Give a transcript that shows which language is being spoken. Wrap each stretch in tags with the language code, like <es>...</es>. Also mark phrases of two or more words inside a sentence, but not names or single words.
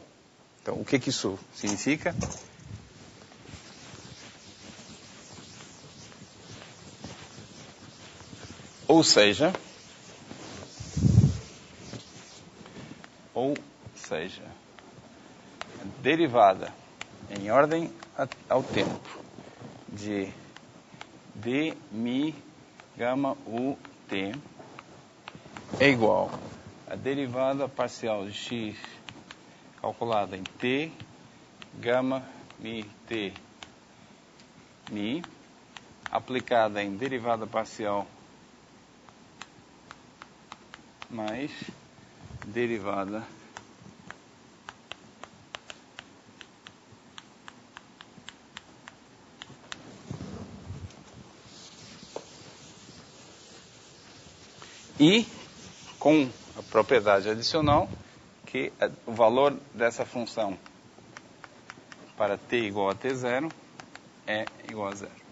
<pt>Então, o que isso significa? Ou seja, a derivada em ordem ao tempo de d mi gama u t é igual a derivada parcial de x calculada em t gama mi t mi aplicada em derivada parcial mais derivada e com a propriedade adicional que o valor dessa função para t igual a t0 é igual a 0.</pt>